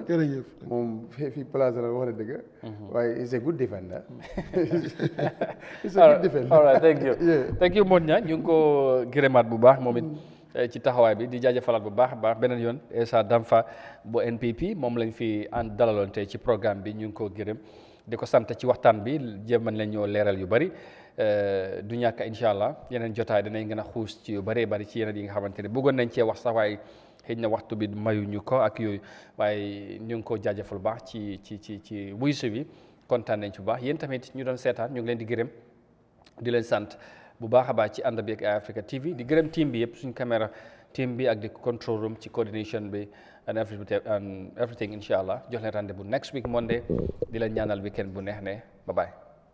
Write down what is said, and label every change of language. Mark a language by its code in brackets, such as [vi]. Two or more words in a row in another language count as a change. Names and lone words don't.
[wo] jërëjëf moom fii place la wax na dëgg waaye [en] is a good defender is a good defender all right thank you [wo] Modou Niang ñu ngi ko gërëmaat bu baax moom it ci taxawaay bi di jaajëfalaat bu baax a baax beneen yoon Essa Damfa bu NPP moom lañ fi ànd dalaloon tey ci programme bi ñu ngi ko gërëm di ko sant ci waxtaan bi jéeman lañ ñoo leeral yu bari du ñàkk [ar] إن شاء الله [wo] yeneen jotaay danañ gën a xuus ci yu bëree bëri ci yeneen yi nga xamante ne bëggoon nañ cee wax sax waaye xëy na waxtu bi mayuñu ko ak yooyu waaye ñu ngi ko jaajëfal baax ci wuysu bi kontaan nañ ci bu baax yéen tamit ñu doon seetaan ñu ngi leen di gërëm di leen sant bu baax a baax ci ànd bi ak Eyeafrica TV di gërëm team bi yëpp suñ caméra team bi ak di [en] control room [wo] ci coordination bi [en] and everything [ar] إن شاء الله [wo] jox leen rendez-vous [en] next week Monday [wo] di leen ñaanal weekend bu neex ne [en] bye bye